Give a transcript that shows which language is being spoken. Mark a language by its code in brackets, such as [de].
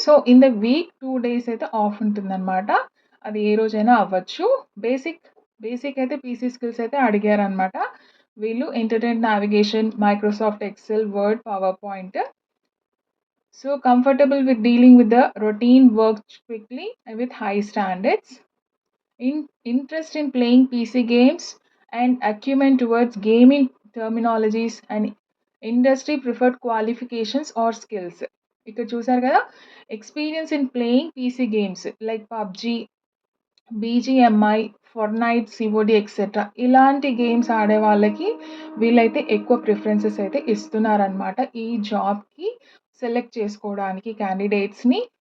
[te] So, in the week 2 days అయితే of ఉంటుందనమాట. అది ఏ రోజైనా అవ్వచ్చు. బేసిక్, బేసిక్ అయితే పీసీ స్కిల్స్ అయితే అడిగారనమాట. వీళ్ళు internet navigation, Microsoft Excel, word, power point. [en] So, comfortable with dealing with the routine work quickly with high standards. Interest in playing PC games and acumen towards gaming terminologies and industry preferred qualifications or skills. [te] ఇక్కడ చూసారు కదా! [en] experience in playing PC games like PUBG, BGMI, Fortnite, COD etcetera [te] ఇలాంటి games ఆడే వాళ్ళకి వీళ్ళైతే ఎక్కువ preferences అయితే ఇస్తున్నారనమాట. ఈ జాబ్‌కి సెలెక్ట్ చేసుకోవడానికి క్యాండిడేట్స్‌ని.